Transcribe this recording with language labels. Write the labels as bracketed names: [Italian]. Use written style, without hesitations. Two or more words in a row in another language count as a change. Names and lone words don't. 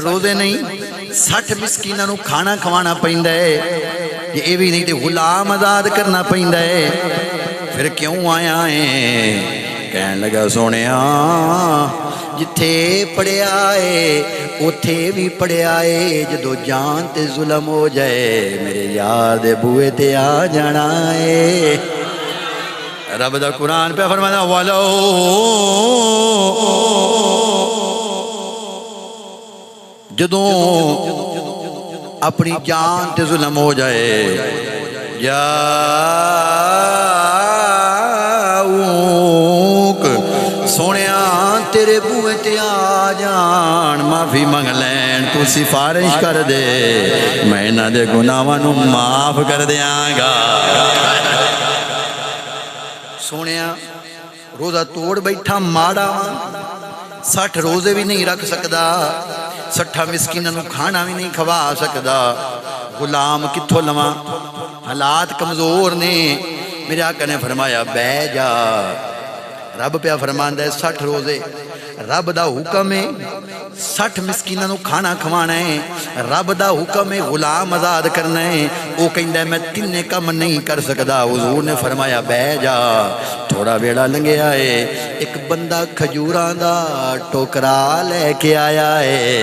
[Punjabi] روزے نہیں 60 مسکینہ نو کھانا کھوانا پہندے یہ اے بھی نہیں تے غلام آزاد کرنا پہندے پھر کیوں آیا ہے کہنے لگا سونے جتھے پڑے آئے اتھے بھی پڑے آئے جدو جان تے ظلم ہو جائے میرے یار دے بوئے تے آ جانا ہے رب دا قرآن پہ فرمانا وَلَوْ جدوں اپنی جان تے ظلم ہو جائے جاؤک سونیا تیرے بوئے تے آ جان معافی منگ لین تو سفارش کر دے میں نہ دے گناہاں نو معاف کر دیاں گا سونیا روزہ توڑ بیٹھا ماڑا 60 روزے بھی نہیں رکھ سکدا 60 مسکیناں نو کھانا بھی نہیں کھوا سکدا غلام کتھوں لواں حالات کمزور نے میرے آقا نے فرمایا بہ جا رب پہ فرماندا ہے 60 روزے رب دا حکم ہے 60 مسکیناں نو کھانا کھوانا ہے رب دا حکم ہے غلام آزاد کرنا ہے وہ کہندا ہے میں تینے کم نہیں کر سکدا حضور نے فرمایا بہ جا تھوڑا ویڑا لنگیا ہے ایک بندہ کھجوراں دا ٹوکرا لے کے آیا ہے